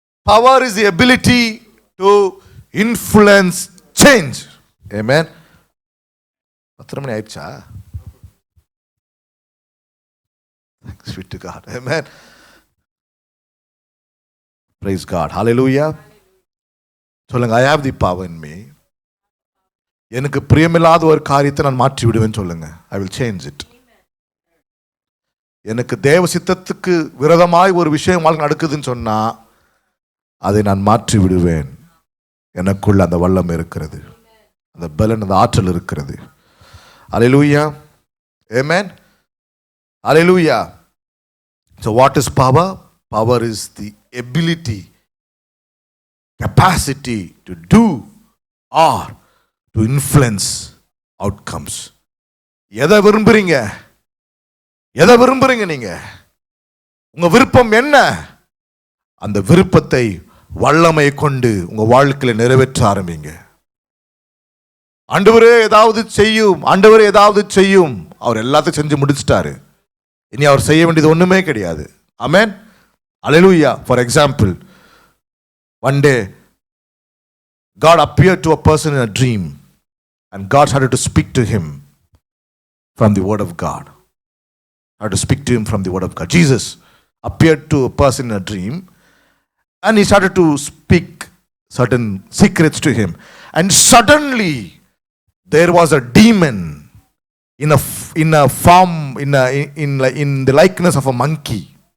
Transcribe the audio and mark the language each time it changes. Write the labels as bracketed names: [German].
[English] Power is the ability to influence change. [Tamil] Amen. 10 மணி ஆயிடுச்சா? [English] Thanks be to God. Amen. Praise God. Hallelujah. [Tamil] சொல்லுங்க, [English] I have the power in me. [Tamil] எனக்கு பிரியமில்லாத ஒரு காரியத்தை நான் மாற்றி விடுவேன் சொல்லுங்க. [English] I will change it. [Tamil] எனக்கு தேவ சித்தத்துக்கு விரோதமாய் ஒரு விஷயம் வாழ்க்கை நடக்குதுன்னு சொன்னா அதை நான் மாற்றி விடுவேன். எனக்குள்ள அந்த வல்லமை இருக்கிறது, அந்த பலன், அந்த ஆற்றல் இருக்கிறது. [English] Hallelujah. Amen. Hallelujah. So what is power? Power is the ability, capacity to do or to influence [Tamil] outcomes. எதை விரும்புறீங்க? எதை விரும்புறீங்க? நீங்க உங்க விருப்பம் என்ன? அந்த விருப்பத்தை வல்லமை கொண்டு உங்க வாழ்க்கையில நிறைவேற்ற ஆரம்பிங்க. ஆண்டவரே ஏதாவது செய்யும், ஆண்டவரே ஏதாவது செய்யும். அவர் எல்லாத்தையும் செஞ்சு முடிச்சிட்டாரு. இனி அவர் செய்ய வேண்டியது ஒண்ணுமே கிடையாது. ஆமென். அல்லேலூயா. [English] For example, one day God appeared to a person in a dream and God started to speak to him from the word of God. Had to speak to him from the word of God. Jesus appeared to a person in a dream and he started to speak certain secrets to him, and suddenly there was a demon in a form in the likeness of a monkey.